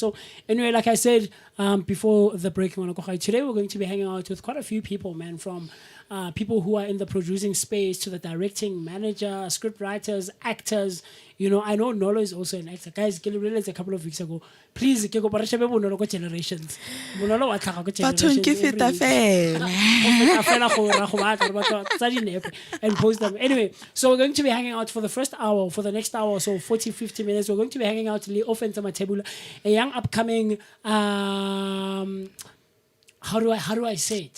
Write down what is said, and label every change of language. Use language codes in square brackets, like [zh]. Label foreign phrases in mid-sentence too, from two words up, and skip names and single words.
[en] So anyway, like I said before the break, today we're going to be hanging out with quite a few people, man, from people who are in the producing space to the directing, manager, script writers, actors. You know, I know Nolo is also an actor. Guys, I realized a couple of weeks ago. Please, Bonolo generations. Bonolo and post them. Anyway, so we're going to be hanging out for the first hour, for the next hour, so 40-50 minutes. We're going to be hanging out with Ofentse Mathebula, a young upcoming how do I say it?